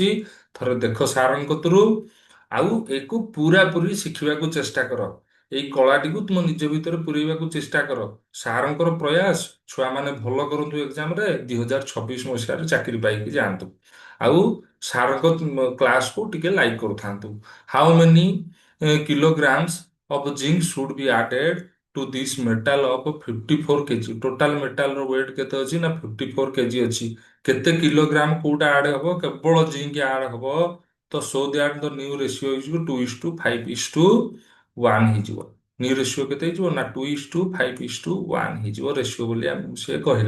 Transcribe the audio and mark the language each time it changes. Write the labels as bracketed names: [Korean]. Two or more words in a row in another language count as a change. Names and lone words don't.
[Odia] ଥରେ ଦେଖ ସାରଙ୍କ କତରୁ, ଆଉ ଏକୁ ପୁରାପୁରି ଶିଖିବାକୁ ଚେଷ୍ଟା କର। ଏଇ କଳାଟିକୁ ତୁମ ନିଜ ଭିତରେ ପୁରେଇବାକୁ ଚେଷ୍ଟା କର। ସାରଙ୍କର ପ୍ରୟାସ ଛୁଆମାନେ ଭଲ କରନ୍ତୁ ଏକ୍ଜାମରେ, 2026 ଚାକିରି ପାଇକି ଯାଆନ୍ତୁ। ଆଉ ସାରଙ୍କ କ୍ଲାସକୁ ଟିକେ ଲାଇକ୍ କରୁଥାନ୍ତୁ। [English] How many kilograms of zinc should be added to this metal of 54 kg? total metal's weight [Odia] କେତେ ଅଛି ନା 54 kg ଅଛି। କେତେ କିଲୋଗ୍ରାମ କୋଉଟା ଆଡ୍ ହବ, କେବଳ ଜିଙ୍କ ଆଡ୍ ହବ। ତ [English] so that the new ratio [Odia] ହେଇଯିବ 2:5:1 ହେଇଯିବ। [English] new ratio [Odia] କେତେ ହେଇଯିବ ନା 2:5:1 ହେଇଯିବ ରେସିଓ ବୋଲି ଆମକୁ ସେ କହିଲା।